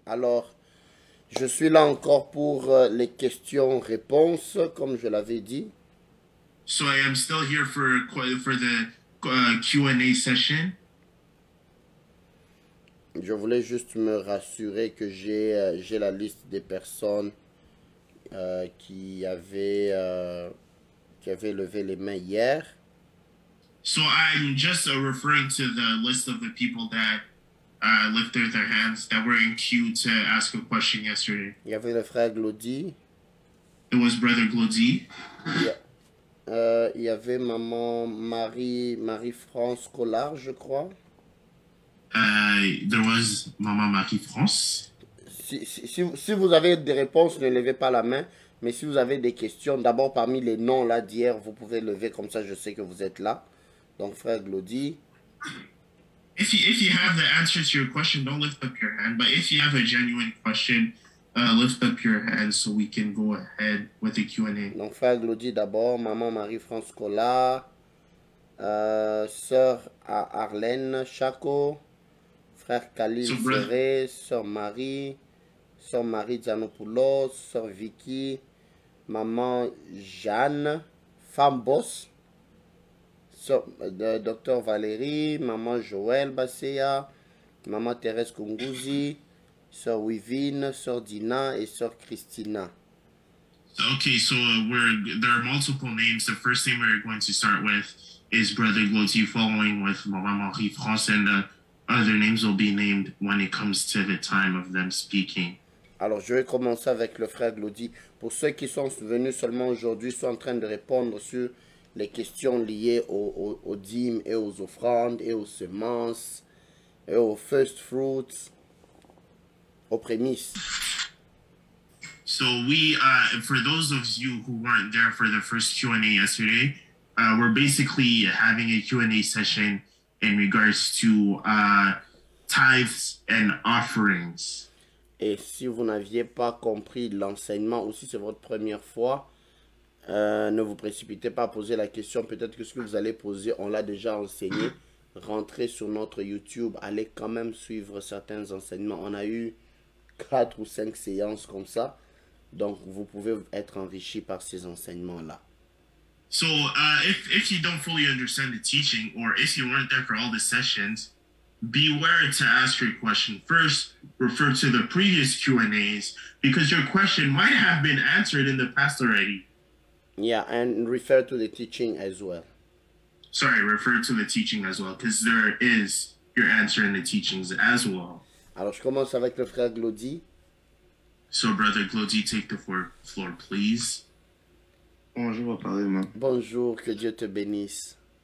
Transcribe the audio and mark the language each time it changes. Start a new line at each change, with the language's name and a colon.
French: Alors, je suis là encore pour les questions-réponses, comme je l'avais dit.
English: So I am still here for the Q&A session.
French: Je voulais juste me rassurer que j'ai la liste des personnes qui avaient levé les mains hier.
English: So I'm just referring to the list of the people that lifted their hands that were in queue to ask a question yesterday.
French: Il y avait le frère Glody.
English: It was Brother Glody.
French: Il y avait maman Marie-France Collard, je crois.
English: There was Maman Marie-France.
French: Si vous avez des réponses, ne levez pas la main. Mais si vous avez des questions, d'abord parmi les noms là d'hier, vous pouvez lever, comme ça je sais que vous êtes là. Donc frère Glody.
English: If you have the answer to your question, don't lift up your hand. But if you have a genuine question, lift up your hand so we can go ahead with the Q&A.
French: Donc frère Glody d'abord, maman Marie-France Collard, sœur Arlène Chaco, frère Khalil Serré, sœur Marie Zanopoulos, sœur Vicky, maman Jeanne, femme boss, docteur Valérie, maman Joël Basséa, maman Thérèse Kungouzi, sœur Wivine, sœur Dina et sœur Christina.
English: Okay, so there are multiple names. The first name we're going to start with is Brother Glody, following with Maman Marie-France, and the other names will be named when it comes to the time of them speaking.
French: Alors, je vais commencer avec le frère Glody. Pour ceux qui sont venus seulement aujourd'hui, sont en train de répondre sur les questions liées aux dîmes et aux offrandes et aux semences et aux
English: first fruits,
French: aux prémices.
English: So we, for those of you who weren't there for the first Q&A yesterday, we're basically having a Q&A session in regards to tithes and offerings.
French: Et si vous n'aviez pas compris l'enseignement, ou si c'est votre première fois, ne vous précipitez pas à poser la question. Peut-être que ce que vous allez poser, on l'a déjà enseigné. Rentrez sur notre YouTube, allez quand même suivre certains enseignements. On a eu 4 ou 5 séances comme ça. Donc, vous pouvez être enrichi par ces enseignements-là.
English: So, if you don't fully understand the teaching, or if you weren't there for all the sessions, beware to ask your question. First, refer to the previous Q&As, because your question might have been answered in the past already. Yeah, and refer to the teaching as well. Sorry, refer to the teaching as well, because there is your answer in the teachings as well.
French: Alors, je commence avec le frère Glody.
English: So, Brother Glody, take the floor, please.
French: Bonjour, apparemment. Bonjour, que Dieu te bénisse.